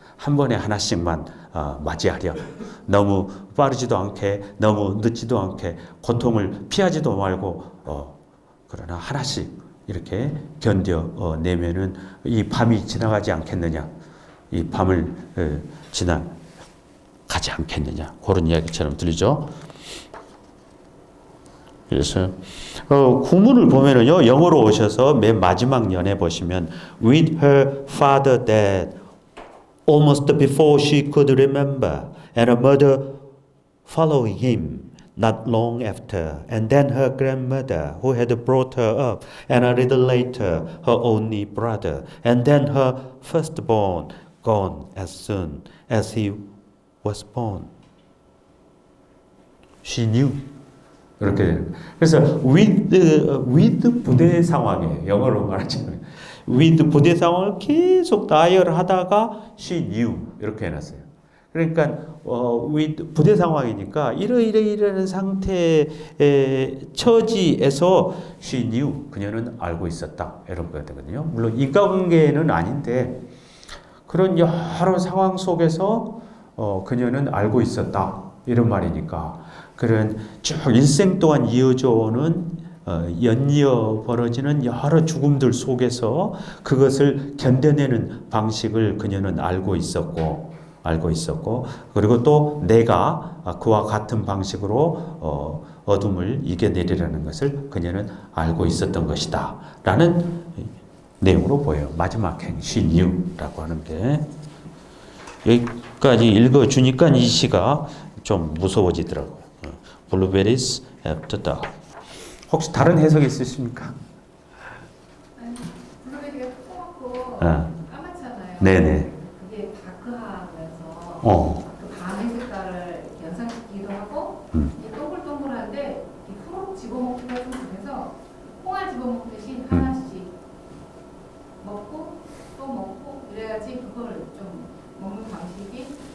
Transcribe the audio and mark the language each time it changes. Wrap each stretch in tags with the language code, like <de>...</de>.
<ko>한 번에 하나씩만 맞이하렴. 너무 빠르지도 않게 너무 늦지도 않게 고통을 피하지도 말고 그러나 하나씩 이렇게 견뎌내면은 이 밤이 지나가지 않겠느냐. 이 밤을 지나가지 않겠느냐. 그런 이야기처럼 들리죠. 그래서 구문을 보면은요, 영어로 오셔서 맨 마지막 연에 보시면</ko> <en>with her father dead almost before she could remember and her mother following him not long after and then her grandmother who had brought her up and a little later her only brother and then her firstborn gone as soon as he was born. She knew.</en> <ko>이렇게 되는 거예요. 그래서 with 부대 상황이에요. 영어로 말하자면 with 부대 상황을 계속 나열하다가</ko> <en>she knew</en> <ko>이렇게 해놨어요. 그러니까 with 부대 상황이니까 이러이러이러한 상태의 처지에서</ko> <en>she knew</en> <ko>그녀는 알고 있었다 이런 거거든요. 물론 인과관계는 아닌데 그런 여러 상황 속에서 그녀는 알고 있었다 이런 말이니까 그런 쭉 일생 동안 이어져 오는 연이어 벌어지는 여러 죽음들 속에서 그것을 견뎌내는 방식을 그녀는 알고 있었고 그리고 또 내가 그와 같은 방식으로 어둠을 이겨내리라는 것을 그녀는 알고 있었던 것이다 라는 내용으로 보여요. 마지막 행</ko> <en>she knew</en> <ko>라고 하는 게 여기까지 읽어주니까 이 시가 좀 무서워지더라고요.</ko> <en>Blueberries after dark.</en> <ko>혹시 다른 해석이 있으십니까? 아니, 블루베리가 조그맣고 까맣잖아요. 네네. 그게 다크하면서 그 밤의 색깔을 연상시키기도 하고 이 동글동글한데 이 후룩 집어먹기가 좀 그래서 콩알 집어먹듯이 하나씩 먹고 또 먹고 이래야지 그걸 좀 먹는 방식이</ko>